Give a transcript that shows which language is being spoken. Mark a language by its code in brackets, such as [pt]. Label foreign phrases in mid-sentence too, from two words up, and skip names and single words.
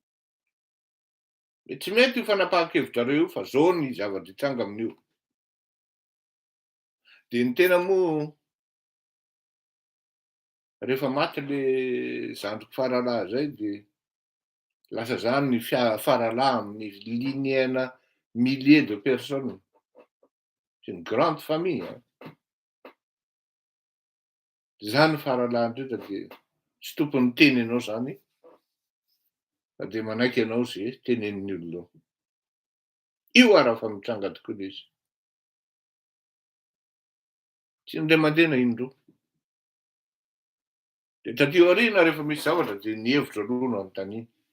[mg] Tsy mety io fanapahan-kevitrareo io fa zao ny zavatra hitranga amin'io. Dia ny tena moa rehefa maty le zandriko faralahy zay dia lasa zany ny faralahy amin'ny lignena [fr] milliers de personnes. C'est une grande famille. [mg] Zany faralandrindra dia tsy topony teny ianao zany, fa de manaiky ianao zay tenenin'ny olona. Io ara fa mitranga tokoa le izy. Tsy indray mandeha na indroa. De taty aoriana rehefa misy zavatra de ny hevitra aloha no anontaniana.